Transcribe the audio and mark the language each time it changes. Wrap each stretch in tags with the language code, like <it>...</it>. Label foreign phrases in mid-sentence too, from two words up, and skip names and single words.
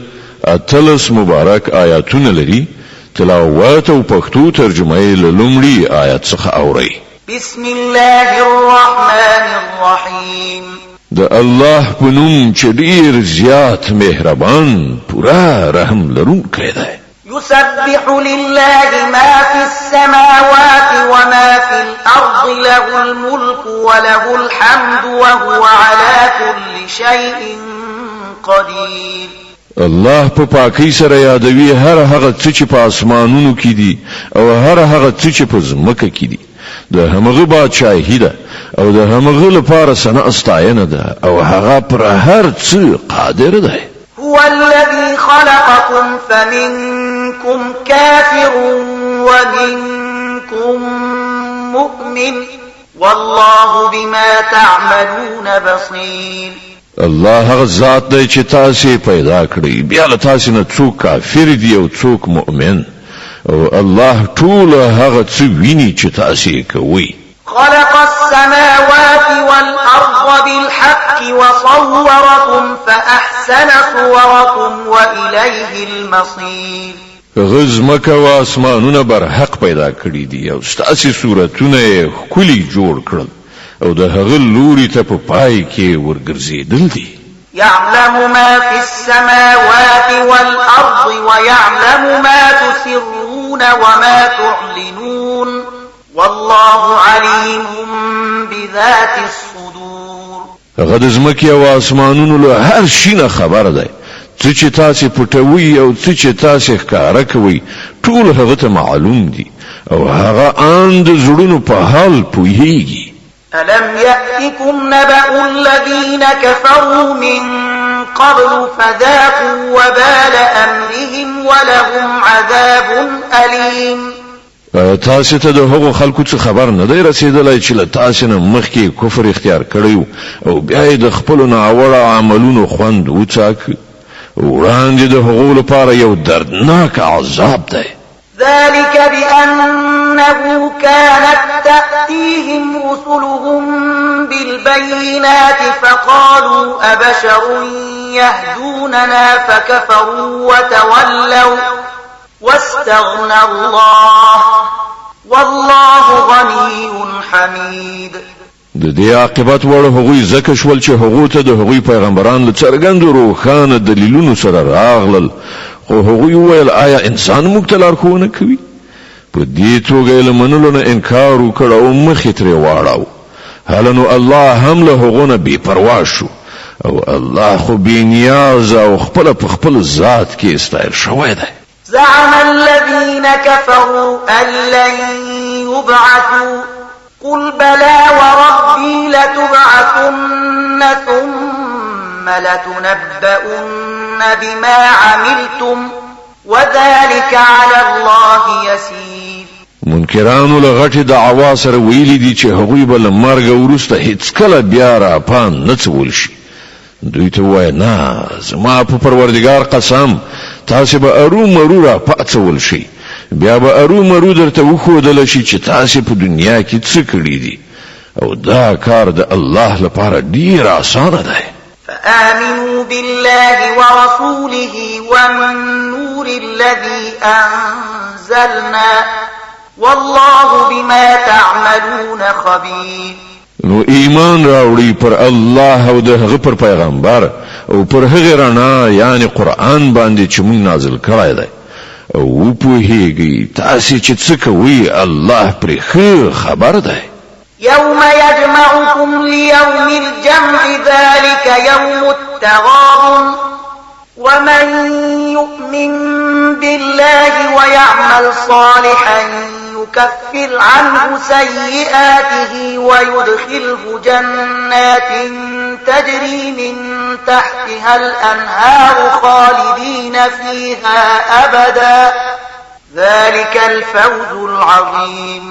<ps>اتلس مبارک آیاتونه لري. تلاوت او پښتو ترجمه یې له لومړي آیت څخه اورئ.</ps> <ar>بسم الله الرحمن الرحیم.</ar> <ps>د الله په نوم چې ډیر زیات مهربان پورا رحم لرونکی دی.</ps> <ar>يسبح لله ما في السماوات وما في الأرض له الملك وله الحمد وهو على كل شيء قدير.</ar> <ps>الله په پاکۍ سره یادوي هر هغه څه چې په اسمانونو کې دي او هر هغه څه چې په ځمکه کې دي. د همغه بادشاہي ده او د همغه لپاره ثنا استاینه ده او هغه پر هر څه قادر ده.</ps> <ar>هو الذي خلقكم فمنكم كافر ومنكم مؤمن والله بما تعملون بصير.</ar> <ps>الله هغه ذات دی چې تاسو پیدا کړی بیا له تاسو نه څوک کافر دی او څوک مؤمن او الله ټول هغه څه ویني چې تاسو کوي.</ps> <ar>خلق السماوات والأرض بالحق وصوركم فأحسن صوركم وإليه المصير.</ar> <ps>غزمک و اسمانونه بر حق پیدا کړی دي او ستاسو صورتونه کلی جوړ کړل او د هغه لوري ته په پای کې ورګرځیدل دي.</ps> <ar>يعلم ما في السماوات والأرض ويعلم ما تسرون وما تعلنون والله عليم بذات الصدور.</ar> <ps>هغه د ځمکې او اسمانونو له هر شي نه خبر دی. څه چې تاسو پټوي او څه چې تاسو ښکارا کوي ټول هغه ته معلوم دي او هغه ان د زړونو په حال پوهیږي.</ps> <ar>ألم يأتكم نبأ الذين كفروا من قبل فذاقوا وبال أمرهم ولهم عذاب أليم.</ar> <ps>تاسو ته د هغو خلکو څخه خبر نه دی رسیدلی چې له تاسو نه مخکې کفر اختیار کړی او بیا د خپل ناوړه عملونو خوند وڅاک. وړاندې د هغو لپاره یو دردناک عذاب دی.</ps> <ar>ذلك بأنه كانت تأتيهم رسلهم بالبينات فقالوا أبشر يهدوننا فكفروا وتولوا واستغنى الله والله غني حميد.</ar> <ps>د دې عاقبت وړ هغوی زکه شول چې هغوی ته د هغوی پیغمبران له څرګند روښانه دلیلونو سره راغلل خو هغوی ویل آیا انسان موږ ته لارښوونه کوي؟ په دې توګه یې له منلو نه انکار وکړ او مخې ترې واړاو. هله نو الله هم له هغو نه بې پروا شو او الله خو بې نیازه او خپله په خپل ذات کې استایل شوی دی.</ps> <ar>زعم الذين كفروا أن لن يبعثوا قل بلى وربي لتبعثن ثم لتنبؤن بما عملتم وذلك على الله يسير.</ar> <ps>منکرانو له غټې دعوا سره ویلي دي چې هغوی به له مرګ وروسته هیڅکله بیا راپان نه څول شي. دوی ته وایه نه زما په پروردګار قسم تاسو به ارومرو را پاڅول شي بیا به ارومرو درته وښودل شي چې تاسو په دنیا کې څه کړي دي او دا کار د الله لپاره ډیر آسانه دی.</ps> <ar>فآمنوا بالله ورسوله والنور الذي أنزلنا والله بما تعملون خبير.</ar> <ps>نو ایمان راوړي پر الله او د هغه پر پیغمبر او پر هغه رڼا یعنی قرآن باندې چې موږ نازل کړی دی او پوهیږي تاسو چې څه کوي الله پرې ښه خبر دی.</ps> <ar>يوم يجمعكم ليوم الجمع ذلك يوم التغابن ومن يؤمن بالله ويعمل صالحا يكفر عنه سيئاته ويدخله جنات تجري من تحتها الأنهار خالدين فيها أبدا ذلك الفوز العظيم.</ar>